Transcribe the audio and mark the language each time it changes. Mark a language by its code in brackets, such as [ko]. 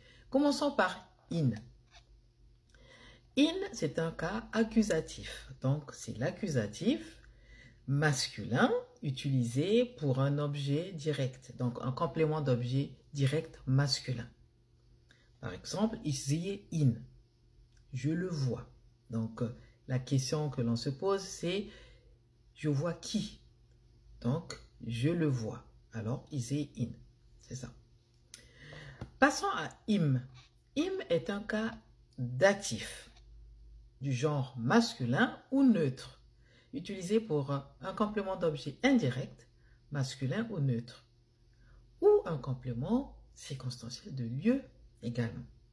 [fr] Commençons par in. In, c'est un cas accusatif. Donc c'est l'accusatif masculin utilisé pour un objet direct. Donc un complément d'objet direct masculin. Par exemple, [de] ich sehe ihn. [fr] Je le vois. Donc la question que l'on se pose, c'est je vois qui? Donc je le vois. Alors [de] ich sehe ihn. [fr] C'est ça. Passons à im. Im est un cas datif du genre masculin ou neutre, utilisé pour un complément d'objet indirect, masculin ou neutre, ou un complément circonstanciel de lieu également.